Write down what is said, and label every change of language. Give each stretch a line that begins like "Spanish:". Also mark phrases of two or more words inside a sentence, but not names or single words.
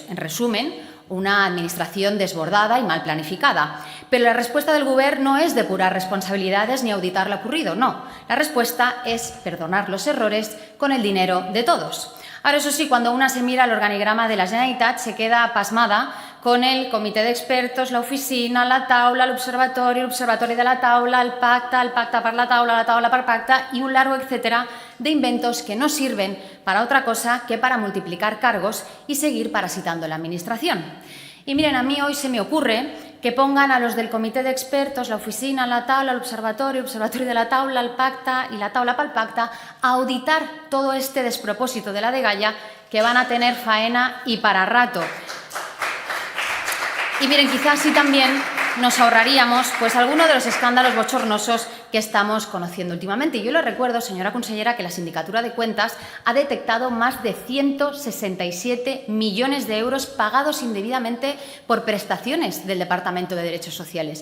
Spanish: En resumen, una administración desbordada y mal planificada. Pero la respuesta del Govern no es depurar responsabilidades ni auditar lo ocurrido, no. La respuesta es perdonar los errores con el dinero de todos. Ahora, eso sí, cuando una se mira el organigrama de la Generalitat, se queda pasmada con el
Catalan: comitè d'expertos,
Spanish: la oficina,
Catalan: la taula, l'observatori de la taula, el pacte per la taula per pacte
Spanish: y un largo etcétera de inventos que no sirven para otra cosa que para multiplicar cargos y seguir parasitando la Administración. Y miren, a mí hoy se me ocurre que pongan a los del
Catalan: comitè d'expertos,
Spanish: la oficina,
Catalan: la taula, l'observatori de la taula, el pacte
Spanish: y
Catalan: la taula pel pacte
Spanish: a auditar todo este despropósito de la degalla, que van a tener faena y para rato. Y miren, quizás sí también nos ahorraríamos pues alguno de los escándalos bochornosos que estamos conociendo últimamente. Y yo les recuerdo, señora consellera, que la Sindicatura de Cuentas ha detectado más de 167 millones de euros pagados indebidamente por prestaciones del Departamento de Derechos Sociales.